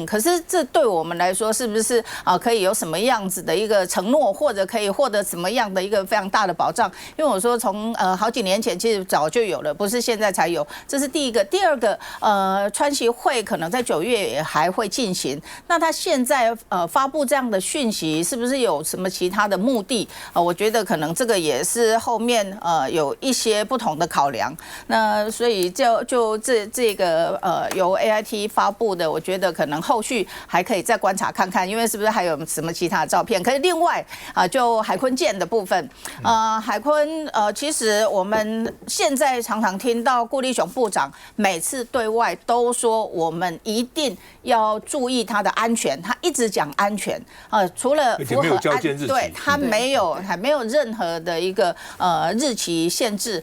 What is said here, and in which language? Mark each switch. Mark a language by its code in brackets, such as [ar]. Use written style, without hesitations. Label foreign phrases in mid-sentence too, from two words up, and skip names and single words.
[zh] 可是這對我們來說，是不是可以有什麼樣子的一個承諾，或者可以獲得什麼樣的一個非常大的保障？因為我說從好幾年前其實早就有了，不是現在才有。這是第一個。第二個，川習會可能在9月也還會進行。那他現在發布這樣的訊息，是不是有什麼其他的目的？我覺得可能這個也是後面有一些不同的考量。那所以就這個由 AIT 發布的，我覺得可能後續還可以再觀察看看，因為是不是還有什麼其他的照片？可是另外就海鯤艦的部分，海鯤其實我們現在常常聽到顧立雄部長每次對外都說我們一定要注意它的安全，他一直講安全除了符合對，它還沒有任何的一個日期限制。